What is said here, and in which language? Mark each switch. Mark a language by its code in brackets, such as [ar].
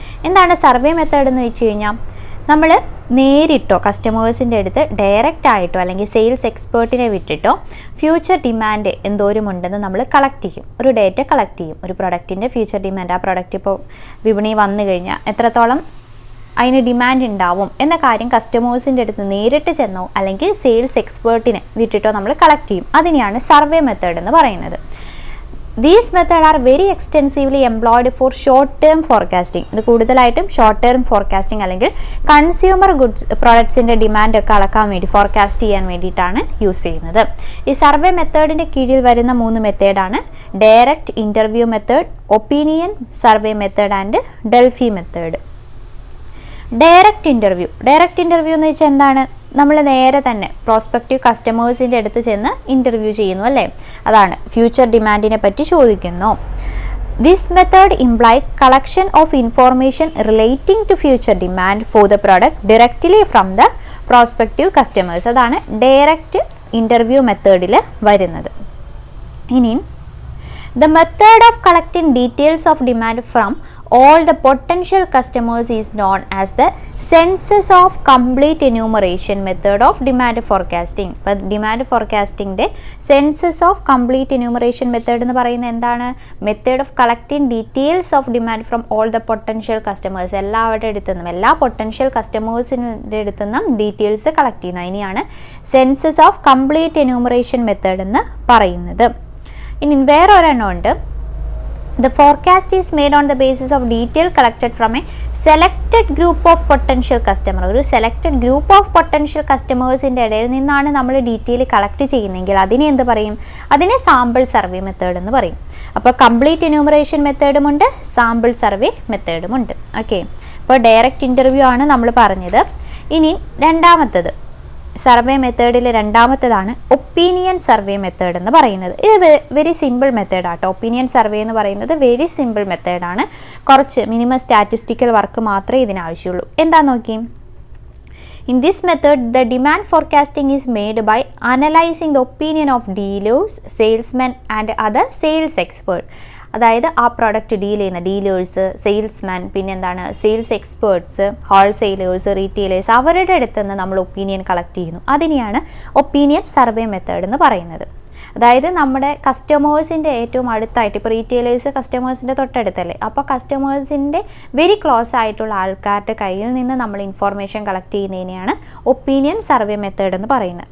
[ml] എന്താണ് survey method എന്ന് വെച്ച് കഴിഞ്ഞാൽ നമ്മൾ നേരിട്ടോ കസ്റ്റമേഴ്സിൻ്റെ അടുത്ത് ഡയറക്റ്റ് ആയിട്ടോ അല്ലെങ്കിൽ സെയിൽസ് എക്സ്പേർട്ടിനെ വിട്ടിട്ടോ ഫ്യൂച്ചർ ഡിമാൻഡ് എന്തോരമുണ്ടെന്ന് നമ്മൾ കളക്ട് ചെയ്യും. ഒരു ഡേറ്റ കളക്ട് ചെയ്യും. ഒരു പ്രൊഡക്റ്റിൻ്റെ ഫ്യൂച്ചർ ഡിമാൻഡ്, ആ പ്രൊഡക്റ്റ് ഇപ്പോൾ വിപണി വന്നു കഴിഞ്ഞാൽ എത്രത്തോളം അതിന് ഡിമാൻഡ് ഉണ്ടാവും എന്ന കാര്യം കസ്റ്റമേഴ്സിൻ്റെ അടുത്ത് നേരിട്ട് ചെന്നോ അല്ലെങ്കിൽ സെയിൽസ് എക്സ്പേർട്ടിനെ വിട്ടിട്ടോ നമ്മൾ കളക്ട് ചെയ്യും. അതിനെയാണ് സർവേ മെത്തേഡ് എന്ന് പറയുന്നത്. [en] These methods are very extensively employed for short term forecasting. [ml] ഇത് കൂടുതലായിട്ടും ഷോർട്ട് ടേം ഫോർകാസ്റ്റിംഗ് അല്ലെങ്കിൽ കൺസ്യൂമർ ഗുഡ്സ് പ്രൊഡക്ട്സിൻ്റെ ഡിമാൻഡ് ഒക്കെ അളക്കാൻ വേണ്ടി ഫോർകാസ്റ്റ് ചെയ്യാൻ വേണ്ടിയിട്ടാണ് യൂസ് ചെയ്യുന്നത്. ഈ സർവേ മെത്തേഡിൻ്റെ കീഴിൽ വരുന്ന 3 മെത്തേഡാണ് direct interview method, opinion survey method and Delphi method. Direct interview എന്ന് വെച്ചാൽ എന്താണ്? നമ്മൾ നേരെ തന്നെ പ്രോസ്പെക്റ്റീവ് കസ്റ്റമേഴ്സിൻ്റെ അടുത്ത് ചെന്ന് ഇൻ്റർവ്യൂ ചെയ്യുന്നു അല്ലേ, അതാണ് ഫ്യൂച്ചർ ഡിമാൻഡിനെ പറ്റി ചോദിക്കുന്നു. [en] This method imply collection of information relating to future demand for the product directly from the prospective customers. [ml] അതാണ് ഡയറക്റ്റ് ഇൻ്റർവ്യൂ മെത്തേഡിൽ വരുന്നത്. ഇനി [en] the method of collecting details of demand from all the potential customers is known as the census of complete enumeration method of demand forecasting. [ml] അപ്പോൾ demand ഫോർകാസ്റ്റിംഗിൻ്റെ census of complete enumeration method എന്ന് പറയുന്നത് എന്താണ്? [en] Method of collecting details of demand from all the potential customers. [ml] എല്ലാവരുടെ അടുത്തു നിന്നും, എല്ലാ potential കസ്റ്റമേഴ്സിൻ്റെ അടുത്തു നിന്നും ഡീറ്റെയിൽസ് കളക്ട് ചെയ്യുന്നത്. അതിനെയാണ് census of complete enumeration method എന്ന് പറയുന്നത്. ഇനി വേറെ ഒരെണ്ണം ഉണ്ട്. [en] The forecast is made on the basis of detail collected from a selected group of potential customer. [ml] ഒരു സെലക്റ്റഡ് ഗ്രൂപ്പ് ഓഫ് പൊട്ടൻഷ്യൽ കസ്റ്റമേഴ്സിൻ്റെ ഇടയിൽ നിന്നാണ് നമ്മൾ ഡീറ്റെയിൽ കളക്ട് ചെയ്യുന്നതെങ്കിൽ അതിനെ എന്ത് പറയും? അതിനെ സാമ്പിൾ സർവേ മെത്തേഡ് എന്ന് പറയും. അപ്പോൾ complete enumeration മെത്തേഡുമുണ്ട്, sample survey മെത്തേഡുമുണ്ട്. Okay, അപ്പോൾ ഡയറക്റ്റ് ഇൻ്റർവ്യൂ ആണ് നമ്മൾ പറഞ്ഞത്. ഇനി രണ്ടാമത്തത് സർവേ മെത്തേഡിൽ രണ്ടാമത്തതാണ് ഒപ്പീനിയൻ സർവേ മെത്തേഡ് എന്ന് പറയുന്നത്. ഇത് വെരി സിമ്പിൾ മെത്തേഡാട്ടോ. ഒപ്പീനിയൻ സർവേ എന്ന് പറയുന്നത് വെരി സിമ്പിൾ മെത്തേഡാണ്. കുറച്ച് മിനിമം സ്റ്റാറ്റിസ്റ്റിക്കൽ വർക്ക് മാത്രമേ ഇതിനാവശ്യമുള്ളൂ. എന്താ നോക്കി, [en] in this method the demand forecasting is made by analyzing the opinion of dealers, salesmen and other sales experts. [ml] അതായത് ആ പ്രോഡക്റ്റ് ഡീൽ ചെയ്യുന്ന ഡീലേഴ്സ്, സെയിൽസ്മാൻ, പിന്നെ എന്താണ് സെയിൽസ് എക്സ്പേർട്സ്, ഹോൾസെയിലേഴ്സ്, റീറ്റെയിലേഴ്സ്, അവരുടെ അടുത്ത് നിന്ന് നമ്മൾ ഒപ്പീനിയൻ കളക്ട് ചെയ്യുന്നു. അതിനെയാണ് ഒപ്പീനിയൻ സർവേ മെത്തേഡ് എന്ന് പറയുന്നത്. അതായത് നമ്മുടെ കസ്റ്റമേഴ്സിൻ്റെ ഏറ്റവും അടുത്തായിട്ട്, ഇപ്പോൾ റീറ്റെയിലേഴ്സ് കസ്റ്റമേഴ്സിൻ്റെ തൊട്ടടുത്തല്ലേ, അപ്പോൾ കസ്റ്റമേഴ്സിൻ്റെ വെരി ക്ലോസ് ആയിട്ടുള്ള ആൾക്കാരുടെ കയ്യിൽ നിന്ന് നമ്മൾ information collect ചെയ്യുന്നതിനെയാണ് opinion survey method എന്ന് പറയുന്നത്.